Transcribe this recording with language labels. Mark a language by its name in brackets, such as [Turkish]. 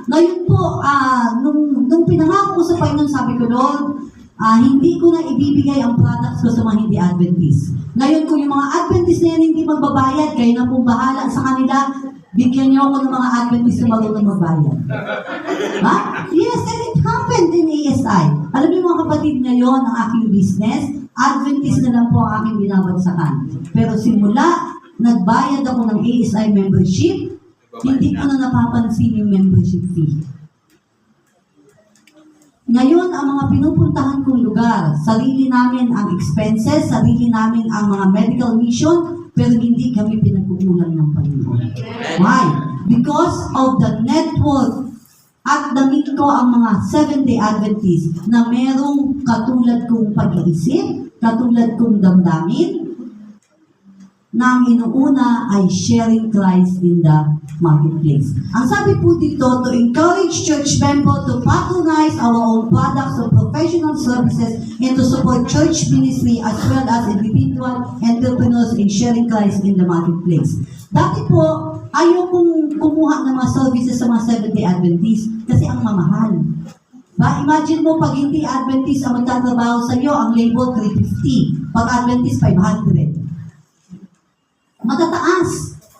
[Filipino] Ngayon po, nung pinangako ko sa Panginoon, sabi ko, Lord, hindi ko na ibibigay ang products ko sa mga hindi Adventist. Ngayon, kung yung mga Adventist na yan hindi magbabayad, kayo na pong bahala sa kanila, bigyan niyo ako ng mga Adventist na marunong magbayad. Ha? [English] Yes, and it happened in ASI. [Filipino] Alam niyo mga kapatid, ngayon ang aking business, Adventist na lang po ang aking binabagsakan. Pero simula, nagbayad ako ng ASI membership, hindi ko na napapansin yung membership fee. Ngayon, ang mga pinupuntahan kong lugar, sarili namin ang expenses, sarili namin ang mga medical mission, pero hindi kami pinag-uulang ng Panginoon. [English] Why? Because of the network [Filipino] at damit ko ang mga Seventh-day Adventists na merong katulad kong pag-iisip, katulad kong damdamin, na ang inuuna ay [English] sharing Christ in the marketplace. [Filipino] Ang sabi po dito, [English] to encourage church members to patronize our own products or professional services and to support church ministry as well as individual entrepreneurs in sharing Christ in the marketplace. [Filipino] Dati po, ayaw kong kumuha ng mga services sa mga Seventh-day Adventists kasi ang mamahal. Imagine mo, pag hindi Adventist ang magtatrabaho sa iyo, ang labor 350. Pag Adventist, 500. Matataas.